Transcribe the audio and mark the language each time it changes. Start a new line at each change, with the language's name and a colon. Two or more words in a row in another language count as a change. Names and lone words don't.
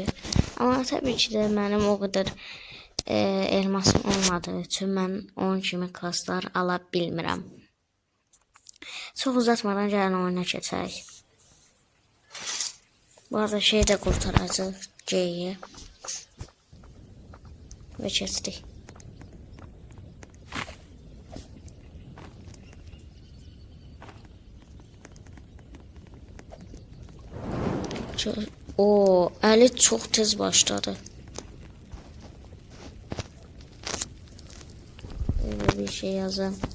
Azerbaijani: Amma təbii ki də mənim o qədər elmasım olmadığı üçün mən onun kimi klaslar ala bilmirəm. Çox uzatmadan gəlin oyuna keçək. Bu arada şey də qurtaracaq C'yi. Və keçdik. O, Ali çok tez başladı.
Turkish: Öyle bir şey yazayım.